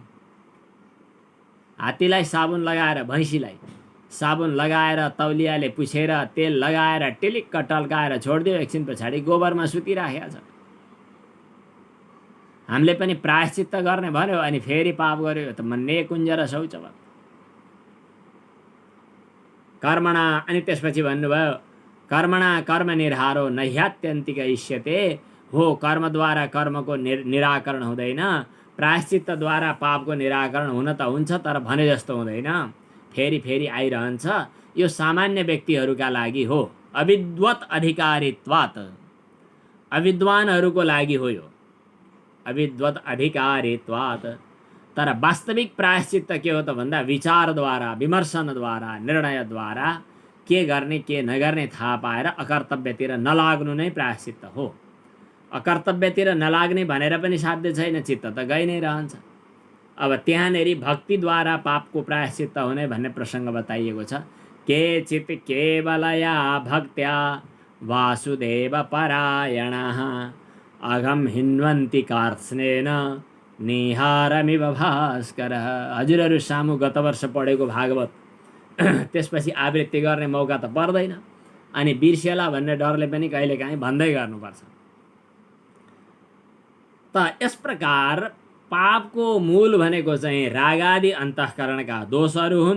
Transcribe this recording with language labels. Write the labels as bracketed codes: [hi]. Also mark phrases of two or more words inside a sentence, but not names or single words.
[ne] हात्तीलाई साबुन लगाएर, भैँसीलाई साबुन लगाएर, तौलियाले पुछेर, तेल लगाएर टिलिक्क टल्काएर छोडिदियो, एकछिन पछाडि गोबरमा सुतिराखेको छ। हामीले पनि प्रायश्चित्त गर्ने भन्यो अनि फेरि पाप गर्यो। यो त [sa] मन्ने कुञ्जर शौचवत। कर्मणा, [ne] अनि त्यसपछि भन्नुभयो [sa] कर्मणा कर्म निर्हारो न ह्यात्यन्तिक इष्यते। [ne] हो, कर्मद्वारा कर्मको निराकरण हुँदैन, प्रायश्चित्तद्वारा पापको निराकरण हुन त हुन्छ तर भने जस्तो हुँदैन, फेरि फेरि आइरहन्छ। यो सामान्य व्यक्तिहरूका लागि हो, [sa] अविद्वत अधिकारित्वात्, [ne] अविद्वानहरूको लागि हो यो, [sa] अविद्वत अधिकारित्वात्। [ne] तर वास्तविक प्रायश्चित्त के हो त भन्दा विचारद्वारा, विमर्शनद्वारा, निर्णयद्वारा के गर्ने के नगर्ने थाहा पाएर अकर्तव्यतिर नलाग्नु नै प्रायश्चित्त हो। अकर्तव्यतिर नलाग्ने भनेर पनि साध्य छैन, चित्त त गइ नै रहन्छ। अब त्यहाँनेरि भक्तिद्वारा पापको प्रायश्चित्त हुने भन्ने प्रसङ्ग बताइएको छ। [sa] केचित् केवलया भक्त्या वासुदेव परायणाः अघम हिन्वन्ति कार्त्स्नेन निहारमिव भास्करः। [ne] हजुरहरू सामु गत वर्ष पढेको भागवत त्यसपछि आवृत्ति गर्ने मौका त पर्दैन, अनि बिर्सेला भन्ने डरले पनि कहिलेकाहीँ भन्दै गर्नुपर्छ। त यस प्रकार पापको मूल भनेको चाहिँ रागादि अन्तःकरणका दोषहरू हुन्।